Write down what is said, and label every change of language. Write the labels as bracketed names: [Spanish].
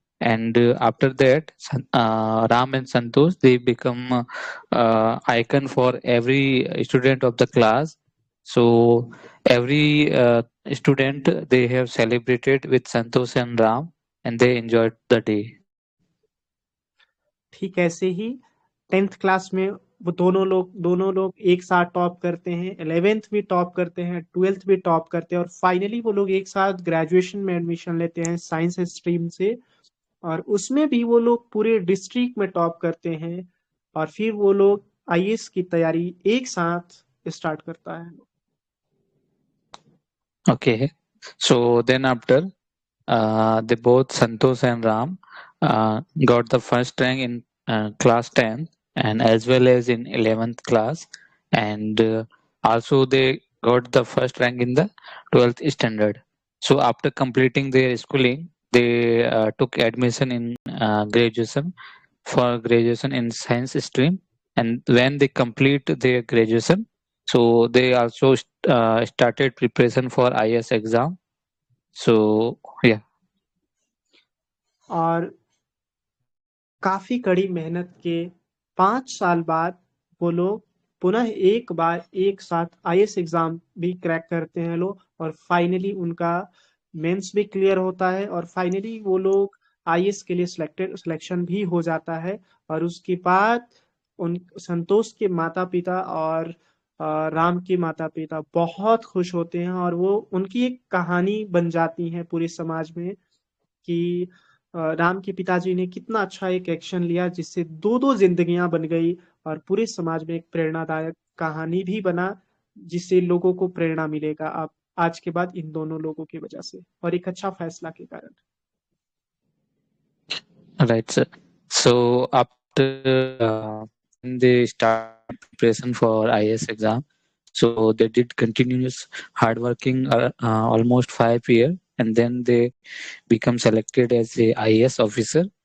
[English] And after that, Ram and Santosh, they become icon for every student of the class. So every student, they have celebrated with Santosh and Ram, and they enjoyed the day. [Hindi] ठीक ऐसे ही 10th class में वो दोनों लोग एक साथ top करते हैं, 11th भी टॉप करते हैं, 12th भी टॉप करते हैं, और फाइनली वो लोग एक साथ ग्रेजुएशन में एडमिशन लेते हैं साइंस स्ट्रीम से, और उसमें भी वो लोग पूरे डिस्ट्रिक्ट में टॉप करते हैं, और फिर वो लोग आईएएस की तैयारी एक साथ स्टार्ट करता है। [English] Okay, so then after they both Santosh and Ram got the first rank in class 10, and as well as in 11th class, and also they got the first rank in the 12th standard. So after completing their schooling, they took admission in graduation in science stream, and when they complete their graduation, so they also started preparation for IAS exam. So yeah. [Hindi] और काफी कड़ी मेहनत के 5 साल बाद वो लोग पुनः एक बार एक साथ आईएएस एग्जाम भी क्रैक करते हैं लोग, और फाइनली उनका मेंस भी क्लियर होता है, और फाइनली वो लोग आईएएस के लिए सिलेक्शन भी हो जाता है। और उसके बाद उन संतोष के माता पिता और राम के माता पिता बहुत खुश होते हैं, और वो उनकी एक कहानी बन जाती है पूरे समाज में कि राम के पिताजी ने कितना अच्छा एक एक्शन लिया जिससे दो जिंदगियां बन गई, और पूरे समाज में एक प्रेरणादायक कहानी भी बना, जिससे लोगों को प्रेरणा मिलेगा आप आज के बाद इन दोनों लोगों की वजह से, और एक अच्छा फैसला के कारण। [English] Right, sir. So after when they start preparation for IAS exam, So they did continuous hard working almost 5 years, and then they become selected as a IAS officer.